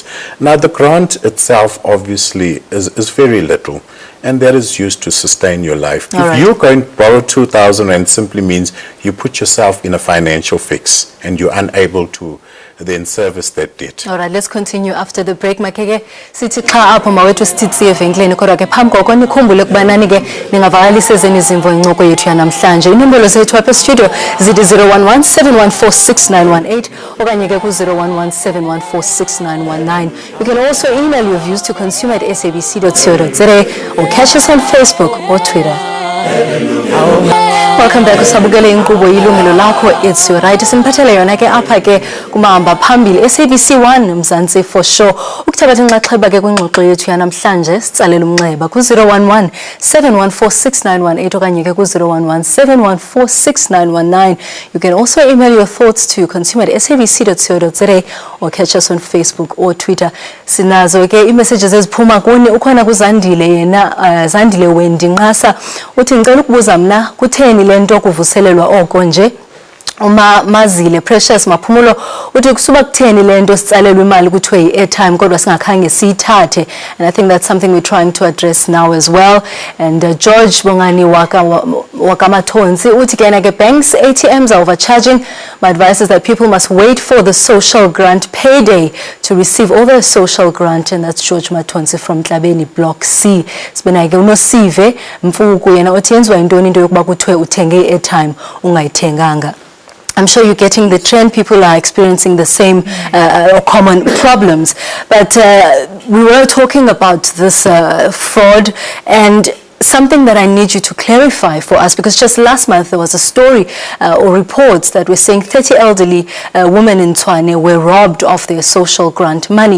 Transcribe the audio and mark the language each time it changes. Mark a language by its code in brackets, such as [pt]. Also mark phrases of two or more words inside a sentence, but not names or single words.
[en] Now the grant itself obviously is very little, and that is used to sustain your life. If you go and borrow 2,000 rand, simply means you put yourself in a financial fix and you're unable to then service that debt. All right, let's continue after the break. [xh] Makeke sithi xa apho mawethu sititsi evenkileni kodwa ke phambi koko nikhumbule ukuba nani ke ningavakalisa ezeni izimvo incoko yethu yanamhlanje. Inombolo zethu apha studio zidi 011 714 6918 okanye ke ku 011 714 6919. [en] You can also email your views to consumer@sabc.co.za or catch us on Facebook or Twitter. Welcome back [xh] usabukele inkqubo Yilungelo Lakho, [en] it's your right. [xh] Simphathele yona ke apha ke kumahamba phambili SABC 1 Mzansi [en] for sure. [xh] Ukuthabatha inxaxheba ke kwingxoxo yethu yanamhlanje sitsalela umnxeba ku 011 714 6918 okanye ke ku 011 714 6919. [en] You can also email your thoughts to consumer@sabc.co.za or catch us on Facebook or Twitter. [xh] Sinazo ke i-messages eziphuma kuni. Ukhona kuZandile yena Zandile Wendinqasa uthi ngicela ukubuza mna kutheni lento kuvuselelwa oko nje. Mazile Precious Maphumulo uthi kusuba kutheni lento sitsalelwe imali kuthiwe i-airtime kodwa singakhange siyithathe, [en] and I think that's something we're trying to address now as well. And George Bongani Wakamatonsi [xh] uthi kena ke [en] banks ATMs are overcharging. My advice is that people must wait for the social grant payday to receive all their social grant, and that's George Matonsi from Tlabeni Block C. [xh] Sibena ke unosive Mfuku yena uthi yenziwa intoni into yokuba kuthiwe uthenge i-airtime ungayithenganga. [en] I'm sure you're getting the trend. People are experiencing the same common problems. But we were talking about this fraud, and something that I need you to clarify for us, because just last month there was a story or reports that were saying 30 elderly women in Tshwane were robbed of their social grant money.